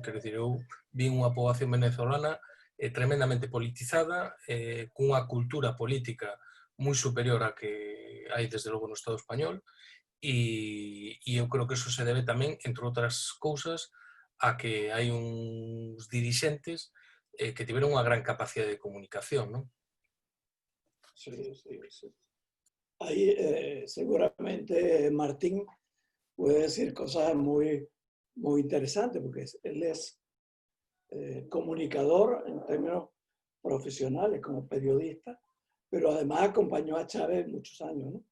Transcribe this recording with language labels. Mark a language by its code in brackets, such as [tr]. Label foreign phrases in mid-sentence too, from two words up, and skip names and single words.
[gl] Quero dicir, eu vi unha poboación venezolana tremendamente politizada, cunha cultura política moi superior a que hai desde logo no Estado español e eu creo que eso se debe tamén, entre outras cousas, a que hai uns dirixentes que tiveron unha gran capacidade de comunicación, non? [es] Sí. Ahí seguramente Martín puede decir cosas muy interesantes, porque él es comunicador en términos profesionales, como periodista, pero además acompañó a Chávez muchos años, ¿no?